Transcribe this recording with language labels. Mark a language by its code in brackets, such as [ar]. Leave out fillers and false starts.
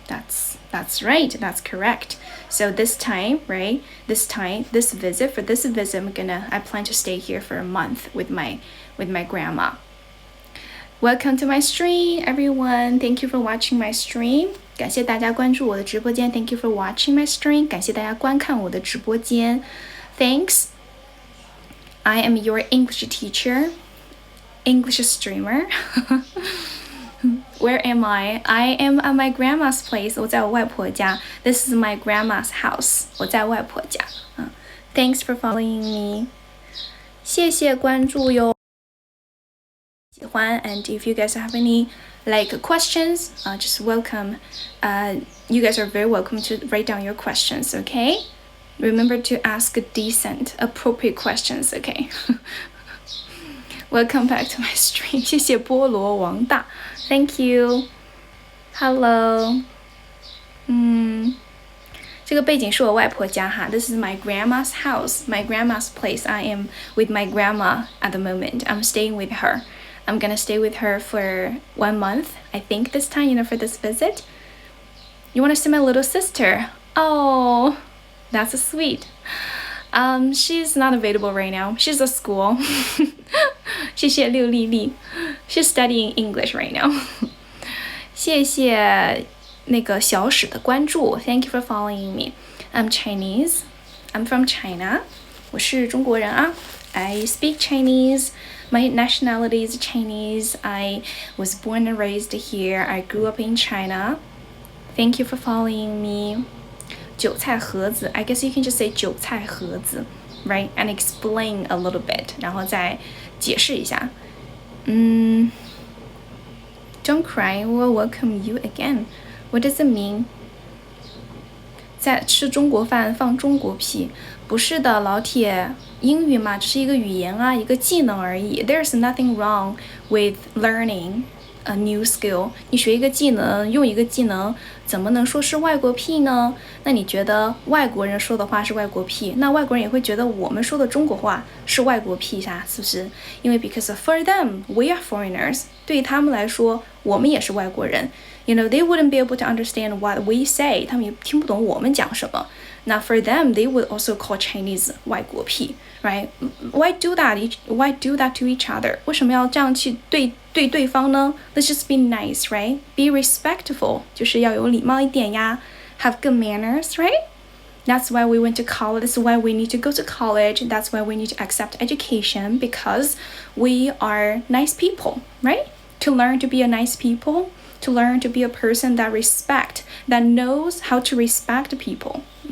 [en] That's right. That's correct. So this time, right? This visit, I plan to stay here for a month with my grandma. Welcome to my stream, everyone. Thank you for watching my stream. [zh] 感谢大家关注我的直播间 [en] Thank you for watching my stream. [zh] 感谢大家观看我的直播间 Thanks. [en] I am your English teacher, English streamer. Where am I? I am at my grandma's place. [zh] 我在我外婆家 [en] This is my grandma's house. [zh] 我在外婆家 [en] Thanks for following me. [zh] 谢谢关注哟。喜欢 [en] And if you guys have any questions, just welcome. You guys are very welcome to write down your questions, okay? Remember to ask decent, appropriate questions, okay? Welcome back to my stream. [zh] 谢谢菠萝王大 [en] Thank you. Hello. [zh] 这个背景是我外婆家哈 [en] This is my grandma's house, my grandma's place. I am with my grandma at the moment. I'm staying with her. I'm gonna stay with her for 1 month, I think this time, for this visit. You wanna see my little sister? Oh, that's sweet. She's not available right now. She's at school. [zh] 谢谢六丽丽 [en] She's studying English right now. [zh] 谢谢那个小史的关注 [en] Thank you for following me. I'm Chinese. I'm from China. [zh] 我是中国人啊 [en] I speak Chinese. My nationality is Chinese. I was born and raised here. I grew up in China. Thank you for following me. 韭菜盒子 I guess you can just say 韭菜盒子 right? And explain a little bit. [zh] 然后再解释一下 [en] Don't cry. We'll welcome you again. What does it mean? [zh] 在吃中国饭放中国屁不是的老铁英语嘛只是一个语言啊一个技能而已 [en] There's nothing wrong with learning a new skill [zh] 你学一个技能用一个技能怎么能说是外国屁呢那你觉得外国人说的话是外国屁那外国人也会觉得我们说的中国话是外国屁啥是不是因为 [en] because for them we are foreigners [zh] 对于他们来说我们也是外国人 [en] they wouldn't be able to understand what we say [zh] 他们也听不懂我们讲什么 [en] Now for them, they would also call Chinese 外国屁 right? Why do that? Why do that to each other? [zh] 为什么要这样去对对方呢 [en] Let's just be nice, right? Be respectful [zh] 就是要有礼貌一点呀 [en] Have good manners, right? That's why we went to college. That's why we need to go to college. That's why we need to accept education because we are nice people, right? To learn to be a nice people, to learn to be a person that knows how to respect people.